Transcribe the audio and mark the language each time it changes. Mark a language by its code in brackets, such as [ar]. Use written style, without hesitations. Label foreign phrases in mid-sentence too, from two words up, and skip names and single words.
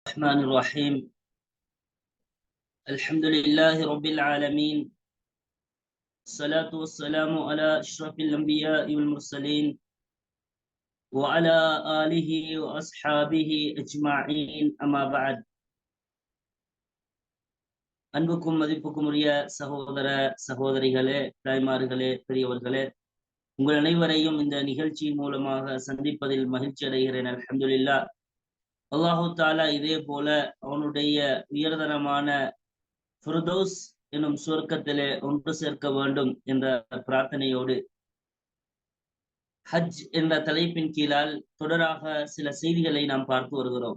[ar] الرحمن الرحيم. الحمد لله رب العالمين، الصلاة والسلام على أشرف الأنبياء والمرسلين وعلى آله وأصحابه أجمعين. أما بعد. [ta] அன்புக்கும் மதிப்புக்கும் உரிய சகோதர சகோதரிகளே, தாய்மார்களே, பெரியவர்களே, உங்கள் அனைவரையும் இந்த நிகழ்ச்சியின் மூலமாக சந்திப்பதில் மகிழ்ச்சி அடைகிறேன். அல்ஹம்துலில்லாஹ். [ar] الله تعالى [ta] இதே போல அவனுடைய உயர்தரமான ஃபிர்தௌஸ் எனும் சுவர்க்கத்திலே ஒன்று சேர்க்க வேண்டும் என்ற பிரார்த்தனையோடு ஹஜ் என்ற தலைப்பின் கீழால் தொடராக சில செய்திகளை நாம் பார்த்து வருகிறோம்.